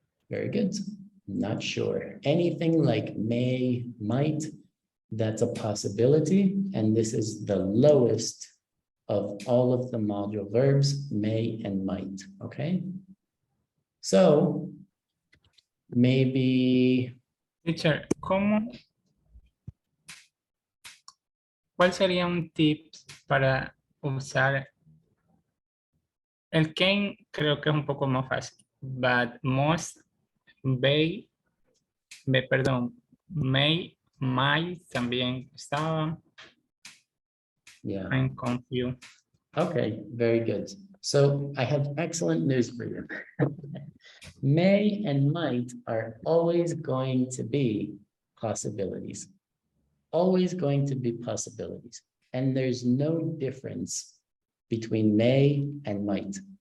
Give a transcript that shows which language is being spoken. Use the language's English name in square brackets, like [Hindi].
[English] Very good. Not sure. Anything like may, might, that's a possibility. And this is the lowest of all of the module verbs, may and might, okay? So maybe, [Spanish] Teacher, ¿cuál sería un tip para usar el can? Creo que es un poco más fácil, [English] but must, may, may, might [Spanish] también estaba. [English] yeah. I'm confused. Okay, very good. So I have excellent news for you. May and might are always going to be possibilities. Always going to be possibilities. And there's no difference between may and might.